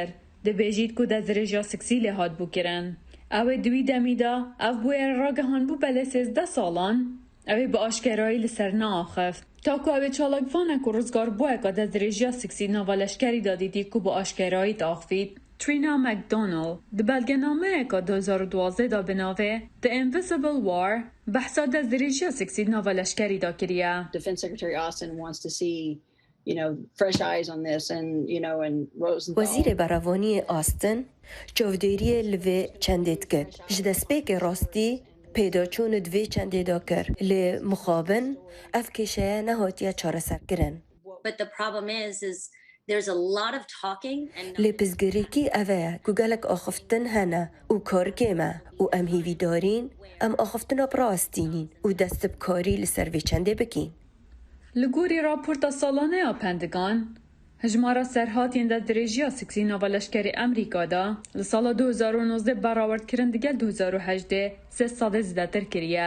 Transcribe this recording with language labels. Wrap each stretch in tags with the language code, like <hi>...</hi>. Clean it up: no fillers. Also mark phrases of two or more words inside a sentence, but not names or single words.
<ku>Dibêjît ku destdirêjiya seksî lê hat bûkirin. Ew ê di wî demî da ev bûyera ragihanbû belê 13 salan, ew ê bi aşkerayî li ser neaxift. Ta ku ew ê çalakvane ku rizgarbûyeka destdirêjiya seksî nava leşkerî da dîtî ku bi aşkerayî daxivît, Trina McDonald di belgenameyeka 2012 da bi navê The Invisible War behsa destdirêjiya seksî nava leşkerî da kiriye.</ku> <en>Defense Secretary Austin wants to see, fresh eyes on this and Rosenthal.</en> <ku>Wezîrê Berevaniyê Austin çavdêriyê li vê çendê dikir. Ji destpêkê rastî pêdaçûn di vê çendê da kir. Lê mixabin ev kêşeye nehatiye çareserkirin.</ku> <en>But the problem is there's a lot of talking and</en> <ku>lê pizgirêkî ev e ku gelek axiftin hene û karkê me û em hêvî darîn em axiftina bi rastînîn û dest bi karî li ser vê çendê bikîn. Li gorî raporta salaneya Pentagon, hejmara serhatiyên destdirêjiya seksî nava leşkerî Amerîka da li sala 2019 berawerdkirin digel 2018 sê sadê zêdetir kiriye.</ku>